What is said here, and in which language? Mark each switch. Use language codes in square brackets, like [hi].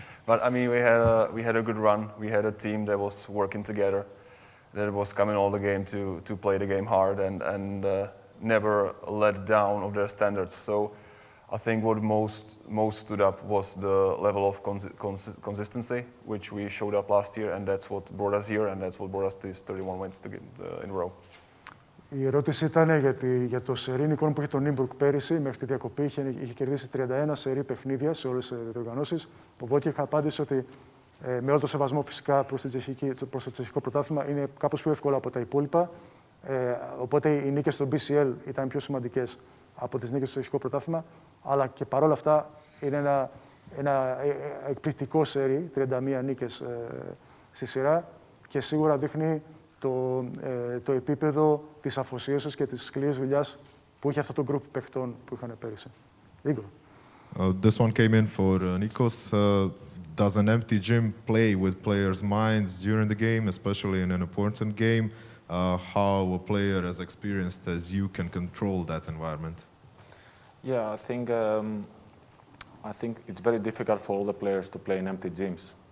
[en] But we had a good run. We had a team that was working together, that was coming all the game to play the game hard and never let down of their standards. So I think what most stood up was the level of consistency, which we showed up last year, and that's what brought us here, and that's what brought us these 31 wins to get in a row. [el] Η ερώτηση ήταν για το σερί εικόνα που είχε το Nymburk πέρυσι, μέχρι τη διακοπή. Είχε κερδίσει 31 σερί παιχνίδια σε όλες τις διοργανώσεις. Ο Βότιεχ απάντησε ότι με όλο το σεβασμό φυσικά προς το τσεχικό πρωτάθλημα είναι κάπως πιο εύκολο από τα υπόλοιπα. Οπότε οι νίκες στο BCL ήταν πιο σημαντικές από τις νίκες στο τσεχικό πρωτάθλημα. Αλλά και παρόλα αυτά είναι ένα εκπληκτικό σερί, 31 νίκες στη σειρά και σίγουρα δείχνει το επίπεδο της αφοσίωσης και της σκληρής δουλειάς που είχε αυτό το γκρουπ παιχτών που είχαν πέρυσι. [en] Igor. This one came in for Nikos. Does an empty gym play with players' minds during the game, especially in an important game? How a player as experienced as you can control that environment? Yeah, I think it's very difficult for all the players to play in empty gyms.